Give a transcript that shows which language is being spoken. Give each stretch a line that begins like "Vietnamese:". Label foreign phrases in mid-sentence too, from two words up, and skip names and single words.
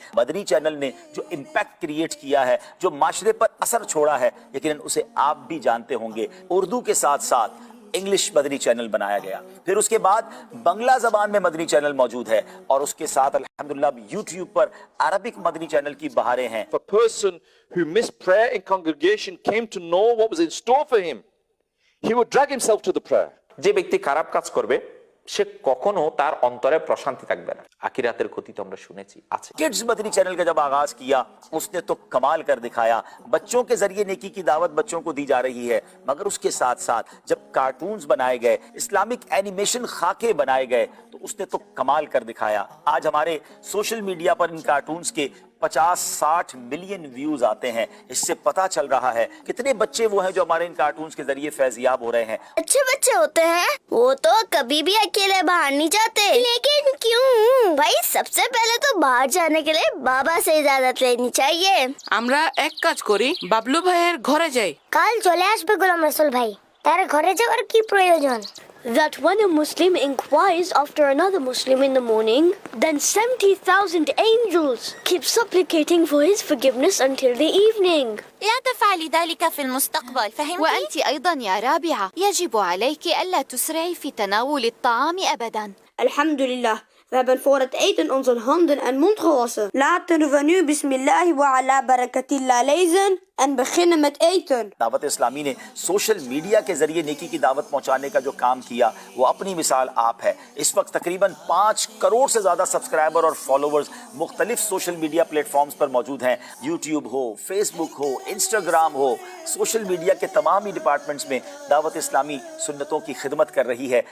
Urdu: مدنی چینل نے جو
English: impact create
Urdu: کیا ہے، جو معاشرے پر اثر چھوڑا ہے، لیکن اسے آپ بھی جانتے ہوں گے. اردو کے ساتھ ساتھ انگلش مدنی چینل بنایا گیا، پھر اس کے بعد بنگلہ زبان میں مدنی چینل موجود ہے اور اس کے ساتھ الحمدللہ یوٹیوب پر عربک مدنی چینل کی بہاریں ہیں.
English: A person who missed prayer in congregation came to know what was in store for him, he would drag himself to the prayer.
Bangla: যে ব্যক্তি খারাপ কাজ করবে সে কখনো তার অন্তরে প্রশান্তি থাকবে না। আখিরাতের ক্ষতি তো আমরা শুনেছি আছে।
Urdu: کڈز مدنی چینل کا جب آغاز کیا اس نے تو کمال کر دکھایا. بچوں کے ذریعے نیکی کی دعوت بچوں کو دی جا رہی ہے، مگر اس کے ساتھ ساتھ جب کارٹونز بنائے گئے,
English: Islamic animation
Urdu: خاکے بنائے گئے، تو اس نے تو کمال کر دکھایا. آج ہمارے
English: social media
Urdu: پر ان کارٹونز کے 50-60
English: million views
Urdu: آتے ہیں. اس سے پتا چل رہا ہے کتنے بچے وہ ہیں جو ہمارے ان کارٹونز کے ذریعے فیضیاب ہو رہے ہیں. اچھے بچے ہوتے ہیں، وہ تو کبھی بھی اکیلے باہر نہیں جاتے. لیکن کیوں? بھائی سب سے پہلے تو باہر جانے کے لیے بابا سے اجازت لینی چاہیے.
Bangla: আমরা এক কাজ করি, বাবলু ভাইয়ের ঘরে যাই। কাল চলে আসবে গোলাম রসুল ভাই, তার ঘরে যাওয়ার কি প্রয়োজন?
English: That when a Muslim inquires after another Muslim in the morning, then 70,000 angels keep supplicating for his forgiveness until the evening.
Arabic: لا تفعلي ذلك في المستقبل، فهمتي؟ وأنت أيضا يا رابعة يجب عليك ألا تسرعي في تناول الطعام أبدا.
Dutch: Alhamdulillah, we hebben voor het eten onze handen en mond gewassen. Laten we nu
Arabic: بسم الله وعلى بركة الله
Dutch: lezen en beginnen met eten.
Urdu: دعوت اسلامی نے
English: social media
Urdu: کے ذریعے نیکی کی دعوت پہنچانے کا جو کام کیا وہ اپنی مثال آپ ہے. اس وقت تقریباً 5 کروڑ سے زیادہ سبسکرائبر اور فالوورز مختلف
English: social media platforms
Urdu: پر موجود ہیں. یوٹیوب ہو، فیس بک ہو، انسٹاگرام ہو,
English: social media
Urdu: کے تمام ہی ڈیپارٹمنٹس میں دعوت اسلامی سنتوں کی خدمت کر رہی ہے.